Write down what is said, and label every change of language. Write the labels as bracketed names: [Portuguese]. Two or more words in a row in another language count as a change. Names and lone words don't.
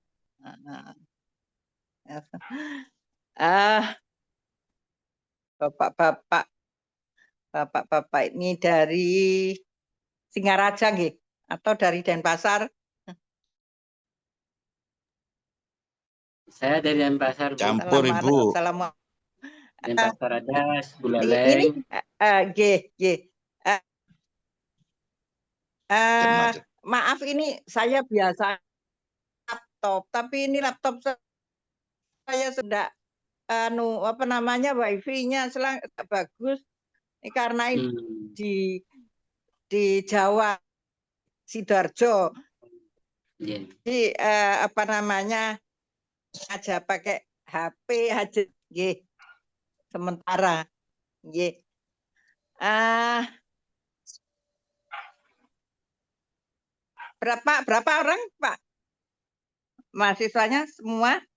[Indonesian] Ah, Bapak-bapak, bapak-bapak ini dari Singaraja nggih atau dari Denpasar? Saya dari Denpasar, Bu. Campur Ibu. Assalamualaikum. Denpasar ada Ini Buleleng. [Javanese] nggih, nggih. [Indonesian] Macam-macam. Maaf ini saya biasa laptop, tapi ini laptop saya sudah apa namanya wifi-nya bagus. Ini karena ini di Jawa Sidoarjo. Yeah. Jadi apa namanya aja pakai HP aja, nggih. Sementara, nggih. Berapa orang, Pak? Mahasiswanya semua?